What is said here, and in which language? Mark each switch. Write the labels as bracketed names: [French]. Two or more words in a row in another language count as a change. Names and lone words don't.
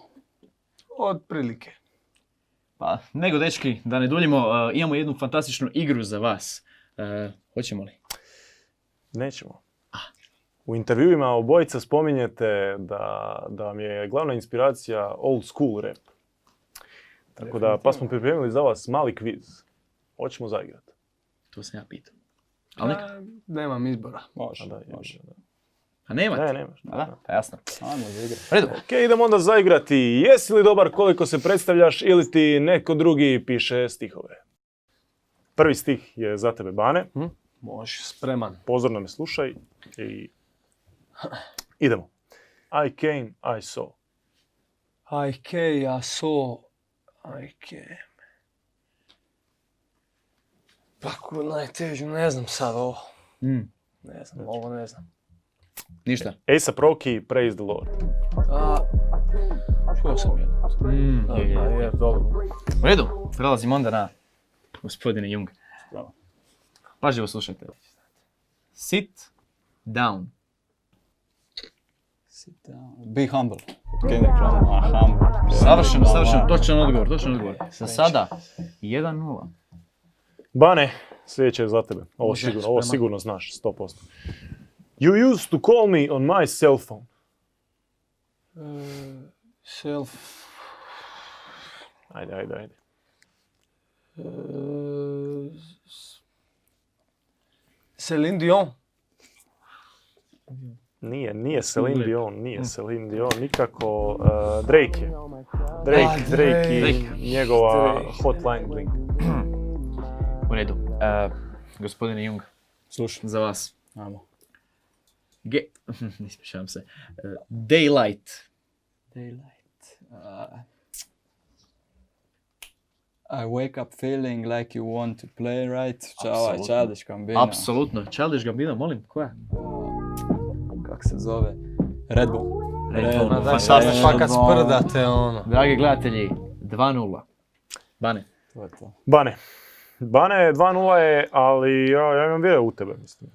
[Croatian] Otprilike. Pa, nego dečki, da ne duljimo, imamo jednu fantastičnu igru za vas. Hoćemo li? Nećemo. U intervjuima obojica spominjete da vam je glavna inspiracija [English] old school rap. [Croatian] Tako da, pa smo pripremili za vas mali kviz. Hoćemo zaigrati. To sam ja pitao. Ali neka? Nemam izbora. Može. A nemate? Ne, nemaš. Da, jasno. Ajmo za igre. Redu. Ok, idemo onda zaigrati. Jesi li dobar koliko se predstavljaš ili ti neko drugi piše stihove? Prvi stih je za tebe, Bane. Može, spreman. Pozorno me slušaj i idemo. [English] I came, I saw. I saw, I came. [Croatian] Pa ko najtežu, ne znam sad ovo. Ne znam, ovo ne znam. Ništa. A$AP Rocky, Praise the Lord. Čuo sam jedno. Je, dobro. U redu, prelazimo onda na gospodine Jung. Pažljivo slušajte. [English] Sit down. Sit down. Be humble. Kendrick Lamar, humble. [Croatian] Savršeno, točan odgovor. Za sada 1-0. Bane, sljedeće je za tebe. Ovo sigurno znaš, 100%. [English] You used to call me on my cell phone. [Croatian] Ajde. Celine Dion. Nije Celine Dion, nikako. Drake je. Drake i njegova Hotline Bling. U redu. Gospodine Jung, Slušam. za vas. Ajmo. Ispričavam se. Daylight. [English] I wake up feeling like you want to play, right? [Croatian] Childish Gambino. Apsolutno. Childish Gambino, molim, koja? Kak se zove? Red Bull. Fantastično. Fakat sprdate ono. Dragi gledatelji, 2-0. Bane. To je to. Bane 2-0 je, ali ja imam vjeru u tebe, mislim.